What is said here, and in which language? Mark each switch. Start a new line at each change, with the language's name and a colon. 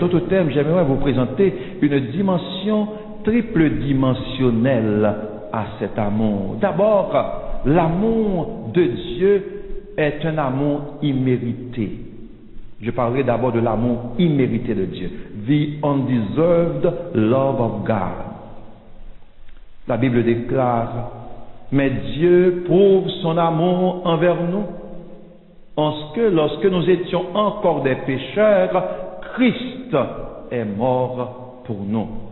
French: En d'autres termes, j'aimerais vous présenter une dimension triple dimensionnelle à cet amour. D'abord, l'amour de Dieu est un amour immérité. Je parlerai d'abord de l'amour immérité de Dieu.
English: The undeserved love of God.
French: La Bible déclare, mais Dieu prouve son amour envers nous, en ce que lorsque nous étions encore des pécheurs, Christ est mort pour nous.